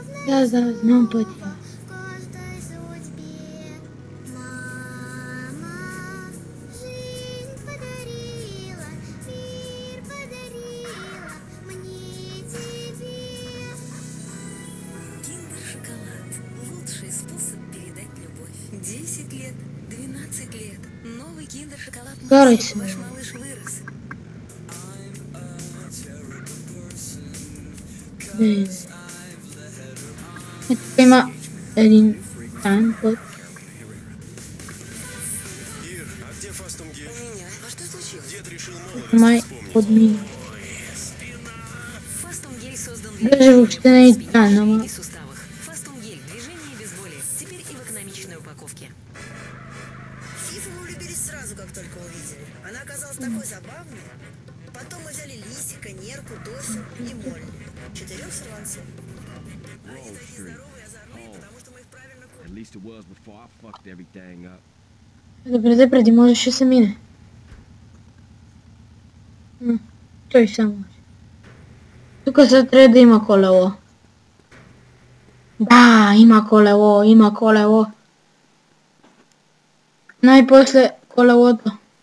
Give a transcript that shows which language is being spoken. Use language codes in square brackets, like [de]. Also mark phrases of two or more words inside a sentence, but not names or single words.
[bg] Да, знам пътя. [ru] Киндер-шоколад. Лучший способ передать любовь. 10 лет, 12 лет. Новый киндер-шоколад. Короче. Ваш малыш вырос. [bg] Это има един тайн път. [ru] Ир, а где Фастунги? Меня? А что случилось? Дед решил молодость [bg] Май [ru] вспомнить. подмин. Фастунгель создан [bg] Даже въобще не е тайна, ама. [ru] и суставах. Фастунгель. Движение без боли. Теперь и в экономичной упаковке. Фифу мы влюбились сразу, как только увидели. Она оказалась такой забавной. Потом мы взяли Лисика, Нерку, Досю и Молли. 4 сорванцов. Они такие здоровые, озорные, потому что мы их правильно кормим. [en] At least it was before I fucked everything up. [bg] Добре, преди можеше се мине. Той само. Тук сега трябва да има колело. Да, има колело. Най-после колелото.